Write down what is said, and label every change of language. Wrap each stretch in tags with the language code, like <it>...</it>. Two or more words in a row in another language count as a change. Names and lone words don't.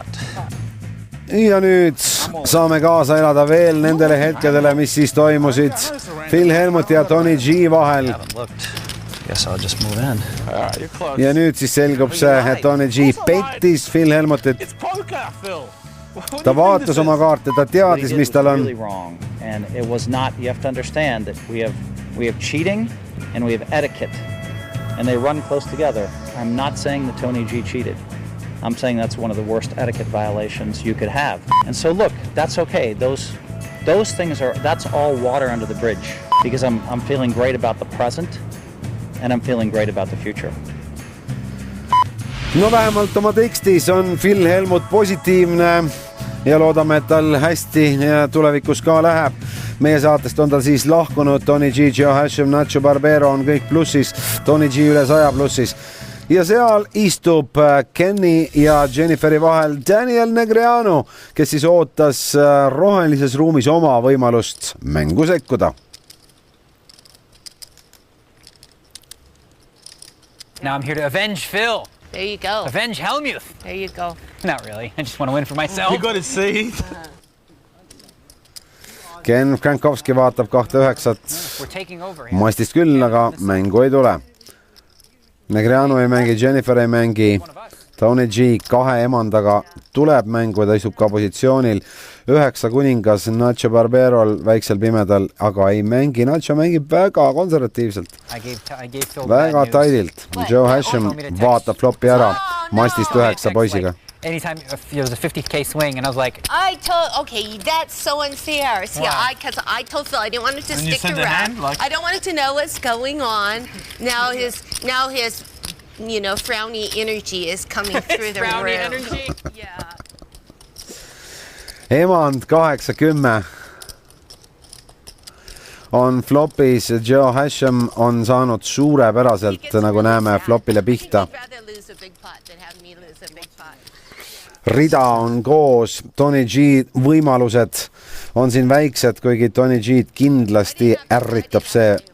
<et>Ja nüüd saame kaasa elada veel nendele hetkedele, mis siis toimusid Phil Helmuti ja Tony G vahel.</et> <en>Guess I'll just move in.</en> <et>Ja nüüd siis selgub see, et Tony G pettis Phil Helmutit. Ta vaatas oma kaarte, ta teadis, mis tal on.</et> <en>And it was not, you have to understand that we have cheating and we have etiquette. And they run close together. I'm not saying that Tony G cheated. I'm saying that's one of the worst etiquette violations you could have. And so look, that's okay. Those things are, that's all water under the bridge because I'm feeling great about the present and I'm feeling great about the future.</en> <et>No vähemalt oma tekstis on Phil Helmut positiivne ja loodame, et tal hästi ja tulevikus ka läheb. Meie saatest on tal siis lahkunud Tony G, Joe Hashem, Nacho Barbero on kõik plussis, Tony G üle 100 plussis. Ja seal istub Kenny ja Jenniferi vahel Daniel Negreanu, kes siis ootas rohelises ruumis oma võimalust mängu sekkuda.</et> <en>Now I'm here to avenge Phil. There you go. Avenge Helmuth. There you go. Not really. I just want to win for myself. You got to see.</en> <et>Ken Frankowski vaatab 2-9. Maistist küll, aga mängu ei tule. Negreanu ei mängi, Jennifer ei mängi, Tony G 2 emandaga tuleb mängu, ta istub ka positsioonil 9 kuningas Nacho Barberol väiksel pimedal, aga ei mängi, Nacho mängib väga konservatiivselt, väga taidilt. Joe Hashem vaatab flopi ära, mastist 9 poisiga.</et> <en>Anytime there was a 50K swing, and I was like, okay, that's so unfair. See, because I told Phil I didn't want him to stick around. I don't want him to know what's going on. Now his frowny energy is coming through the room. Frowny energy? Yeah.</en> <et>Emand 8-10 on flopis, Joe Hashem on saanud suurepäraselt, nagu näeme, flopile pihta. Rida on koos, Tony G võimalused on siin väiksed, kuigi Tony G kindlasti ärritab see.</et>